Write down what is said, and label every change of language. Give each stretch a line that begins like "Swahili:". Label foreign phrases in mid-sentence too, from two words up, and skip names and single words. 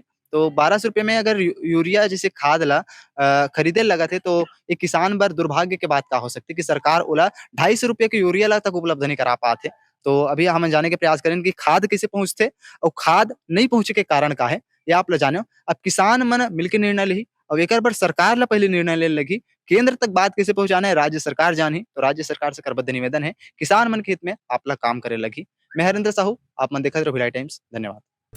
Chhattisgarhi: तो 1200 रुपए में अगर यूरिया जैसे खाद ला खरीदे लगत हे तो एक किसान बर दुर्भाग्य के बात का हो सकती है कि सरकार ओला 250 रुपए के यूरिया ला तक उपलब्ध नहीं करा पात हे। तो अभी हम जाने के प्रयास करें कि खाद कैसे पहुँचथे और खाद नहीं पहुँचे के कारण का है, ये आप ला जानो। अब किसान मन मिलके निर्णय लेही और एकर बर सरकार ला पहले निर्णय ले लगी, केंद्र तक बात कैसे पहुँचाना है राज्य सरकार जानही, तो राज्य सरकार से करबद्ध निवेदन है, किसान मन के हित में आप ला काम करे लगी। मैं हरेंद्र साहू, आप मन देखत रहो भिलाई टाइम्स, धन्यवाद।